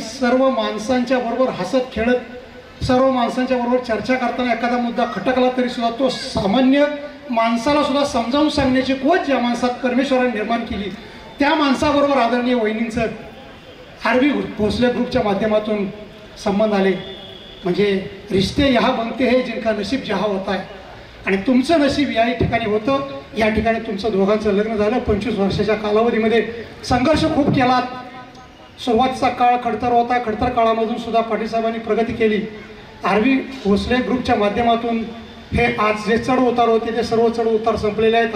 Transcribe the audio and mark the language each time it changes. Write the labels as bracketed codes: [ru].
[mr] सर्व माणसांच्या बरोबर हसत खेळत, सर्व माणसांच्या बरोबर चर्चा करताना एखादा मुद्दा खटकला तरी सुद्धा तो सामान्य माणसाला सुद्धा समजावून सांगण्याची कोच ज्या माणसात परमेश्वराने निर्माण केली, त्या माणसाबरोबर आदरणीय वहिनींचं आरवी भोसले ग्रुपच्या माध्यमातून संबंध आले। म्हणजे [hi] रिश्ते यहाँ बनते हैं जिनका नसीब जहाँ होता है। [mr] आणि तुमचं नशीब या ठिकाणी होतं। या ठिकाणी तुमचं दोघांचं लग्न झालं। 25 वर्षाच्या कालावधीमध्ये संघर्ष खूप केला। सुरुवातीचा काळ खडतर होता। खडतर काळामधून सुद्धा पाटील साहेबांनी प्रगती केली। आरवी भोसले ग्रुपच्या माध्यमातून हे आज जे चढ उतार होते ते सर्व चढ उतार संपलेले आहेत।